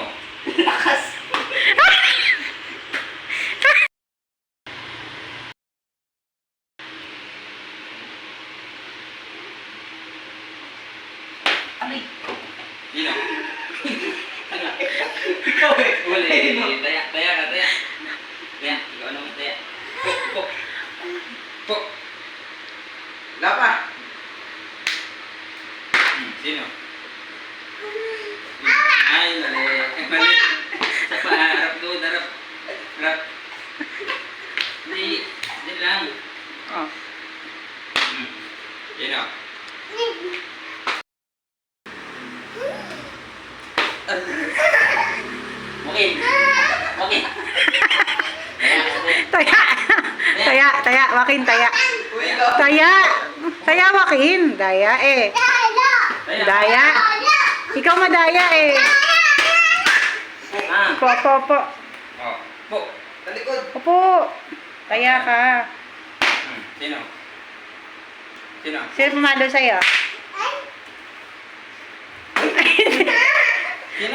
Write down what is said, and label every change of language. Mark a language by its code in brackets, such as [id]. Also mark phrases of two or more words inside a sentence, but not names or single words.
[tl] Lakas. Aray. Sino? Ikaw eh. Uli. Taya ka, taya. Taya. Ikaw naman taya. Po. Po. Wala pa. Sino? Ay, mali. Mali. Sa pa, harap doon, harap. Harap. Hindi. Hindi lang. Oh. Sino? Okay. Okay. Taya. Taya, taya, wakin, taya. Taya. Taya, wakin. Daya eh. Daya. Ikaw madaya eh. Ah. Po, po, po. Oh. Po. Talikod. Opo. Taya ka. Sino? Sino? Sino pumalo sa'yo? Sino?